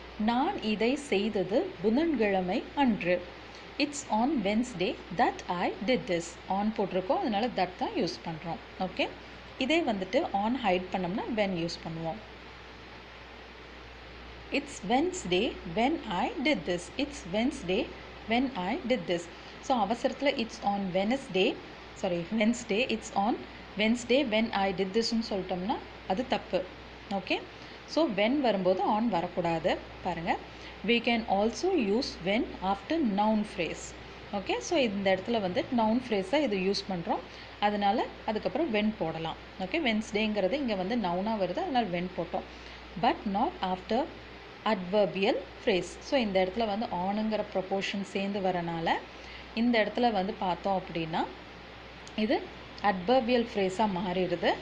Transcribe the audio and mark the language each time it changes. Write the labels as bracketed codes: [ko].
[ta] நான் இதை செய்தது புதன்கிழமை அன்று. [en] It's on Wednesday that I did this. [ta] On போட்டிருக்கோம், அதனால தட் தான் யூஸ் பண்ணுறோம். ஓகே. இதே வந்துட்டு ஆன் ஹைட் பண்ணோம்னா வென் யூஸ் பண்ணுவோம். [en] It's Wednesday when I did this. It's Wednesday when I did this. So [ta] அவசரத்தில் [en] it's on Wednesday, it's on Wednesday when I did this [ta] ன்னு சொல்லிட்டோம்னா அது தப்பு. ஓகே. ஸோ when வரும்போது on வரக்கூடாது. [en] பாருங்கள், we can also use when after noun phrase. Okay. [ta] So இந்த இடத்துல வந்து நவுன் ஃப்ரேஸாக இது யூஸ் பண்ணுறோம். அதனால் அதுக்கப்புறம் when போடலாம். ஓகே. வென்ஸ்டேங்கிறது இங்கே வந்து நவுனாக வருது, அதனால் when போட்டோம். [en] But not after adverbial phrase. [ta] So இந்த இடத்துல வந்து ஆனுங்கிற ப்ரொபோர்ஷன் சேர்ந்து வரனால இந்த இடத்துல வந்து பார்த்தோம் அப்படின்னா இது அட்வர்பியல் ஃப்ரேஸாக மாறிடுது.